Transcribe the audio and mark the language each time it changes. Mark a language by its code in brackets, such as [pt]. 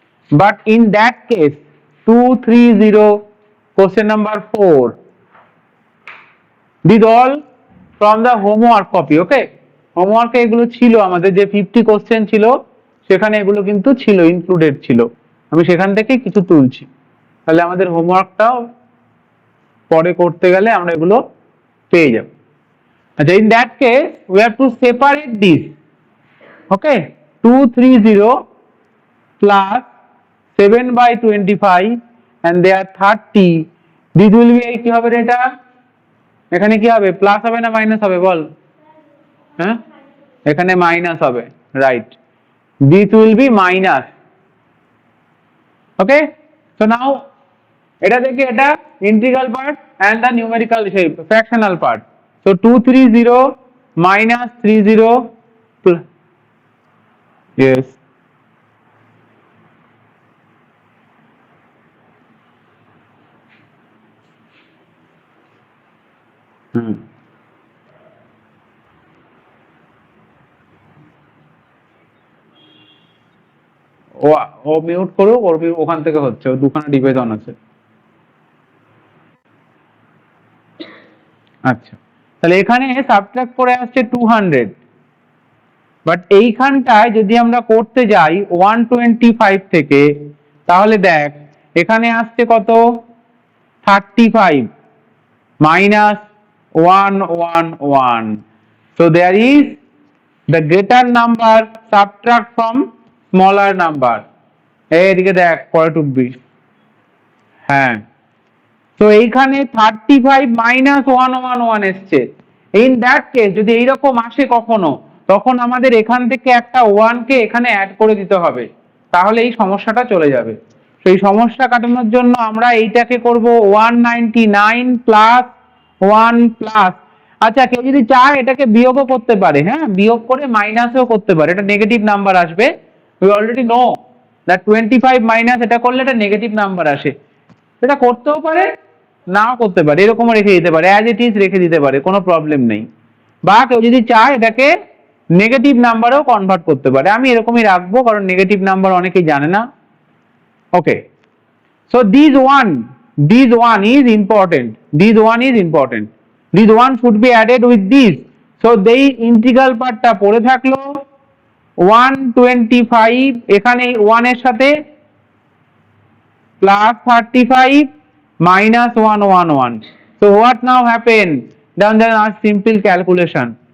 [en] But in that case 230 question number 4 did all from the homework copy, okay. [bn] হোমওয়ার্কে এগুলো ছিল, আমাদের যে 50 কোশ্চেন ছিল সেখানে এগুলো কিন্তু ছিল, ইনক্লুডেড ছিল, আমি সেখান থেকে কিছু তুলছি, তাহলে আমাদের হোমওয়ার্কটাও পরে করতে গেলে আমরা এগুলো পেয়ে যাব। [en] আচ্ছা, in that case we have to separate this. Okay, 230 plus 7 by 25 and they are 30. This will be [bn] কি হবে এটা? এখানে কি হবে, প্লাস হবে না মাইনাস হবে বল? হ্যাঁ, এখানে মাইনাস হবে, right. [en] This will be minus. Okay, so now [bn] এটা থেকে এটা integral part [en] and the numerical shape fractional part. So 230 minus 30 plus, yes, [bn] O O mute করো, ওর ওখান থেকে হচ্ছে, ও দুখানা ডিভাইস অন আছে। আচ্ছা, তাহলে এখানে সাবট্রাক্ট করে আসছে 200, বাট এইখানটায় যদি আমরা করতে যাই 125 থেকে, তাহলে দেখ এখানে আসছে কত, 35 minus 111. [en] So there is the greater number subtract from smaller number. [bn] এইদিকে দেখ পরে টুকবি, হ্যাঁ। তো এইখানে 35 minus 111 এসছে। [en] in that case [bn] যদি এইরকম আসে কখনো, তখন আমাদের এখান থেকে একটা 1 কে এখানে অ্যাড করে দিতে হবে, তাহলে এই সমস্যাটা চলে যাবে। সেই সমস্যা কাটানোর জন্য আমরা এইটাকে করব 199 প্লাস 1 প্লাস, আচ্ছা কেউ যদি চায় এটাকে বিয়োগও করতে পারে, হ্যাঁ, বিয়োগ করে মাইনাসও করতে পারে, এটা নেগেটিভ নাম্বার আসবে। [en] we already know that 25 minus [bn] এটা করলে এটা নেগেটিভ নাম্বার আসে। এটা করতেও পারে, নাও করতে পারে, এরকমও রেখে দিতে পারে, [en] as it is [bn] রেখে দিতে পারে, কোনো প্রবলেম নেই। বা কেউ যদি চায় এটাকে নেগেটিভ নাম্বারেও কনভার্ট করতে পারে, আমি এরকমই রাখবো কারণ নেগেটিভ নাম্বার অনেকেই জানে না। [en] Okay, so this one is important, this one is important, this one should be added with this. [bn] So এই ইন্টিগ্রাল পার্টটা পড়ে থাকলো 125 এখানে 1 এর সাথে plus 35 minus 111. [en] So what now happen? Then there are simple calculation.